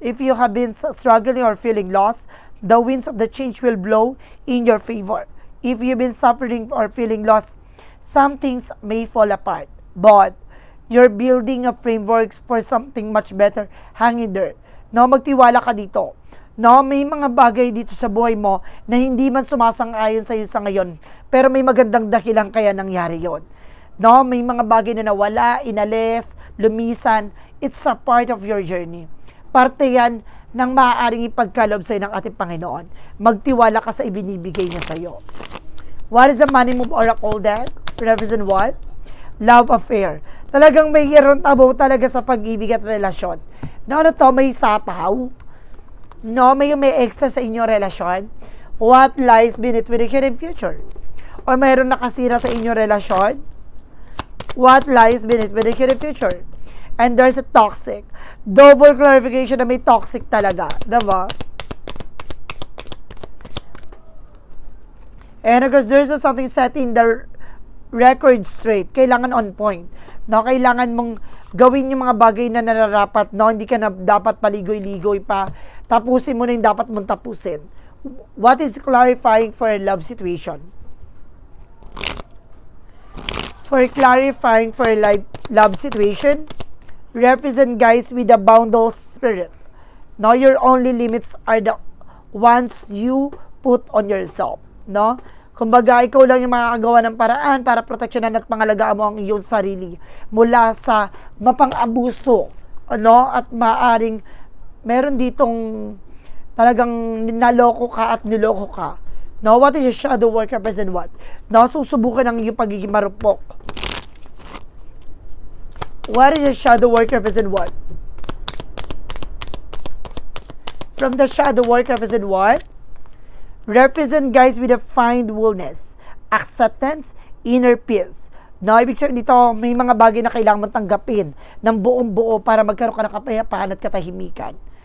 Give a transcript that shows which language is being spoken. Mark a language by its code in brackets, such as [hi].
[en] If you have been struggling or feeling lost, the winds of the change will blow in your favor. If you've been suffering or feeling lost, some things may fall apart, but you're building a framework for something much better. Hang in there. [tl] No, magtiwala ka dito. No, may mga bagay dito sa buhay mo na hindi man sumasang-ayon sa iyo sa ngayon, pero may magandang dahilan kaya nangyari yon. No, may mga bagay na nawala, inalis, lumisan. [en] It's a part of your journey. [tl] Parte yan ng maaaring ipagkaloob sa iyo ng ating Panginoon. Magtiwala ka sa ibinibigay niya sa iyo. [en] What is the money move oracle deck? Represent what? Love affair. [tl] Talagang may yeron tabaw talaga sa pag-ibig at relasyon. No, ano to, may sapaw. No, may extra sa inyong relasyon. [en] What lies beneath with the current future? Or [tl] mayroon nakasira sa inyong relasyon? [en] What lies beneath with the current future? And there's a toxic. [tl] Double clarification na may toxic talaga. Diba? [en] And of course, there's something set in the record straight. [tl] Kailangan [en] on point. [tl] No, kailangan mong gawin yung mga bagay na nararapat. No, hindi ka na dapat paligoy-ligoy pa. Tapusin mo na yung dapat mong tapusin. [en] What is clarifying for a love situation? For clarifying for a love situation, represent guys with a boundless spirit. No, your only limits are the ones you put on yourself. No? [tl] Kumbaga, ikaw lang yung makakagawa ng paraan para proteksyonan at pangalagaan mo ang iyong sarili mula sa mapang-abuso. No? At maaring meron ditong talagang naloko ka at niloko ka. [en] No, what is your shadow work represent what? No, [tl] susubukan ang iyong pagiging marupok. [en] What is your shadow work represent what? From the shadow work represent what? Represent guys with a fine wellness, acceptance, inner peace. [tl] No, ibig sabihin dito, may mga bagay na kailangan mong tanggapin ng buong buo para magkaroon ka ng kapayapaan at katahimikan.